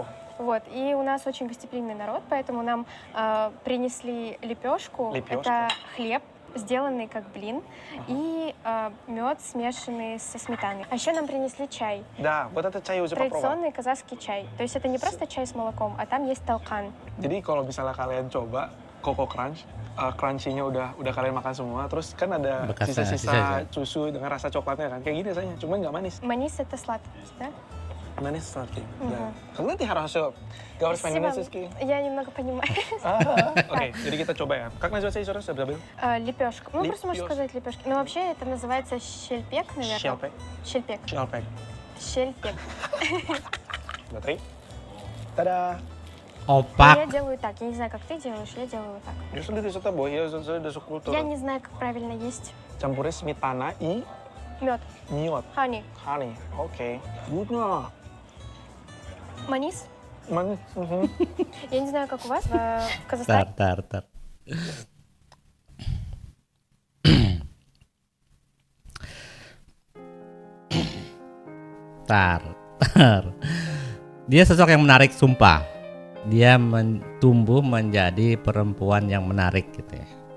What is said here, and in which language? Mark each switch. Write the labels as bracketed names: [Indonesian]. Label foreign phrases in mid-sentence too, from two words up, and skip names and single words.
[Russian] Вот, и у нас очень гостеприимный народ, поэтому нам принесли лепешку. Лепешка. Это хлеб, сделанный как блин, и мед, смешанный со сметаной. А еще нам принесли чай. да, вот это чай уже попробовал. Традиционный казахский чай. То есть это не просто чай с молоком, а там есть талкан. [Indonesian] Jadi kalau misalnya kalian coba Coco Crunch, crunchy-nya udah kalian makan semua, terus kan ada Bekasnya, sisa-sisa sisa-sisa. susu dengan rasa coklatnya kan, kayak gini rasanya, cuman nggak manis. [Russian] Манис это сладкий, да? Manis sladkий, да. Когда ты хорошо говоришь по-немецки? Я немного понимаю. Окей, [Indonesian] jadi kita coba ya. [Russian] Как называется еще раз, я забыл? Лепешка. Ну, просто можно Лепёшка. сказать лепешки. Но вообще это называется щельпек, наверное. Щелпек. Щельпек. Щелпек. Щельпек. Смотри. Та-да! Но Opak. я делаю так. Я не знаю, как ты делаешь, я делаю вот так. Я следую за тобой, я за круто. Я не знаю, как правильно есть. [Indonesian] Campurin [Russian] сметана и Мед. мед. Хани. Honey. Окей. Вкусно. Манис. Manis. Я не знаю, как у вас в Tar, Казахстане. tar, tar. Tar, tar. [Indonesian] Dia sosok yang menarik, sumpah. Dia tumbuh menjadi perempuan yang menarik gitu ya.